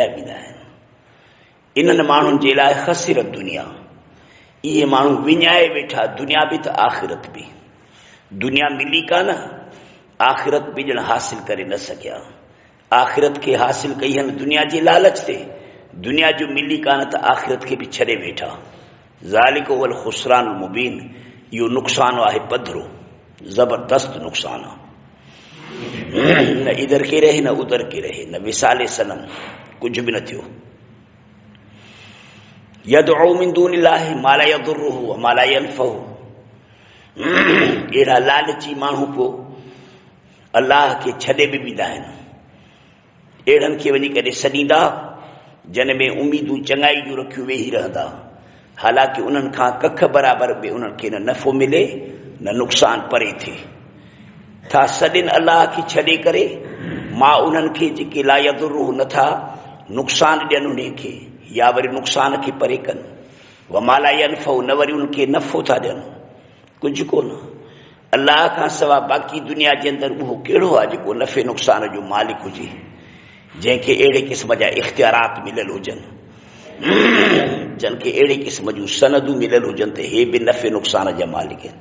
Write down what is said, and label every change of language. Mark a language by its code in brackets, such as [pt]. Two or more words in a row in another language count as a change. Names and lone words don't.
[sd] वेंदा आहिनि इन्हनि माण्हुनि जे लाइ ख़सिरत दुनिया इहे माण्हू विञाए वेठा दुनिया बि त आख़िरत बि दुनिया मिली कान आख़िरत बि ॼण हासिल करे न सघिया आख़िरत खे हासिल कई आहिनि दुनिया जे लालच ते दुनिया जो मिली कान त आख़िरत खे बि छॾे वेठा [ar] ذلك هو الخسران المبين [sd] इहो नुक़सानु आहे पधरो जबरदस्त नुक़सान आहे [ur] نہ ادھر کے رہے نہ ادھر کے رہے نہ وصال صنم کچھ بھی [sd] न थियो [ar] يدعو من دون الله ما لا يضره وما لا ينفعه. [sd] अहिड़ा लालची माण्हू पोइ अल्लाह खे छॾे बि ॿींदा आहिनि। अहिड़नि खे वञी करे सॾींदा जन में उमीदूं चङाई जूं रखियूं वेही रहंदा, हालांकि उन्हनि खां कख बराबरि बि उन्हनि खे न नफ़ो मिले न नुक़सान परे थिए। था सॾनि अल्लाह खे छॾे करे, मां उन्हनि खे जेके [ar] لا يضره [sd] नथा नुक़सान ॾियनि उन खे, या वरी नुक़सान खे परे कनि, [ar] وما لا ينفعه [sd] न वरी उन्हनि खे नफ़ो था ॾियनि। कुझु कोन, अल्लाह खां सवाइ बाक़ी दुनिया जे अंदरि उहो कहिड़ो आहे जेको नफ़े नुक़सान जो मालिक हुजे, जंहिंखे अहिड़े क़िस्म जा इख़्तियारात मिलियल हुजनि, जंहिंखे अहिड़े क़िस्म जूं सनदूं मिलियल हुजनि त हे बि नफ़े नुक़सान जा मालिक आहिनि।